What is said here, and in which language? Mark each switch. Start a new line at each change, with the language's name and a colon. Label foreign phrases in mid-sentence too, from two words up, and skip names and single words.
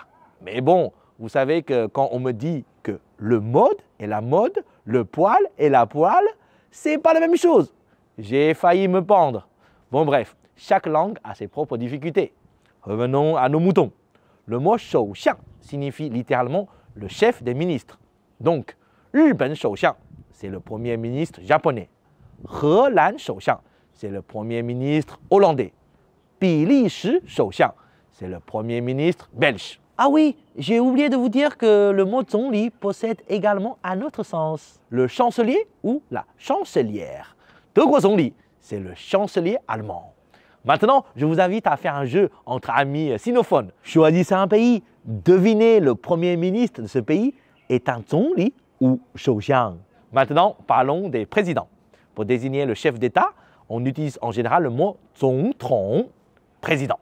French: Mais bon, vous savez que quand on me dit que le mode et la mode, le poil et la poêle, c'est pas la même chose. J'ai failli me pendre. Bon bref, chaque langue a ses propres difficultés. Revenons à nos moutons. Le mot
Chinese: 首相
French: signifie littéralement le chef des ministres. Donc,
Chinese: 日本首相,
French: c'est le premier ministre japonais.
Chinese: 荷兰首相,
French: c'est le premier ministre hollandais.
Chinese: 比利时首相,
French: c'est le premier ministre belge. Ah oui, j'ai oublié de vous dire que le mot zhongli possède également un autre sens. Le chancelier ou la chancelière.
Chinese: 德国总理,
French: c'est le chancelier allemand. Maintenant, je vous invite à faire un jeu entre amis sinophones. Choisissez un pays, devinez le premier ministre de ce pays est un zhongli ou shouxiang. Maintenant, parlons des présidents. Pour désigner le chef d'État, on utilise en général le mot zongtong, président.